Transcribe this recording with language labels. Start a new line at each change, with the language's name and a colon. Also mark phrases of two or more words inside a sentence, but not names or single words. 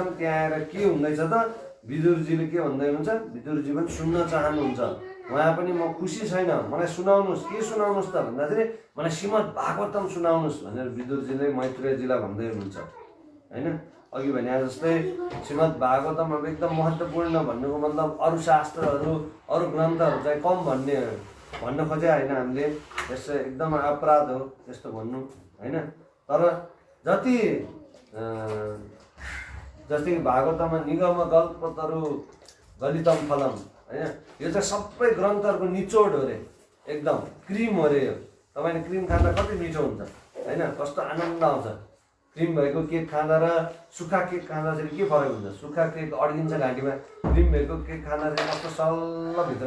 Nepali: त्यहाँ आएर के हुँदैछ त विदुरजीले के भन्दै हुनुहुन्छ विदुरजी पनि सुन्न चाहनुहुन्छ उहाँ पनि म खुसी छैन मलाई सुनाउनुहोस् के सुनाउनुहोस् त भन्दाखेरि मलाई श्रीमद् भागवतम सुनाउनुहोस् भनेर विदुरजीले मैत्रेयजीलाई भन्दै हुनुहुन्छ होइन अघि भने जस्तै श्रीमद् भागवतम अब एकदम महत्त्वपूर्ण भन्नुको मतलब अरू शास्त्रहरू अरू ग्रन्थहरू चाहिँ कम भन्न खोजे होइन हामीले यस्तो एकदम अपराध हो त्यस्तो भन्नु होइन तर जस्तै भागवतमा
Sanskrit: निगम गल्पतरु गलितम फलम
Nepali: होइन यो चाहिँ सबै ग्रन्थहरूको निचोड हो रे एकदम क्रिम हो रे यो तपाईँले क्रिम खाँदा कति मिठो हुन्छ होइन कस्तो आनन्द आउँछ क्रिम भएको केक खाँदा र सुक्खा केक खाँदा चाहिँ के फरक हुन्छ सुक्खा केक अड्किन्छ घाँटीमा क्रिम भएको केक खाँदा चाहिँ कस्तो सल्ल भित्र